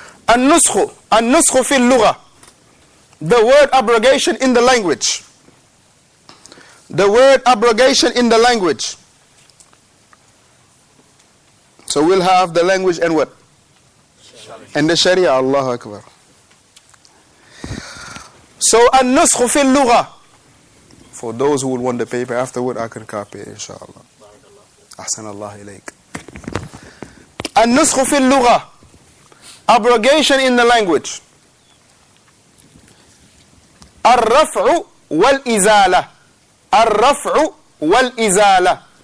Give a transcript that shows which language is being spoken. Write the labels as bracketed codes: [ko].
[ar] النسخ في اللغة, [en] the word abrogation in the language. The word abrogation in the language. So we'll have the language and what? And the Sharia. Allahu Akbar. [ar] So النسخ في اللغة. [en] For those who will want the paper afterward, I can copy it, inshallah. [ar] أحسن الله إليك. النسخ في اللغة, [en] abrogation in the language. [ar] الرفع والإزالة. الرفع والإزالة.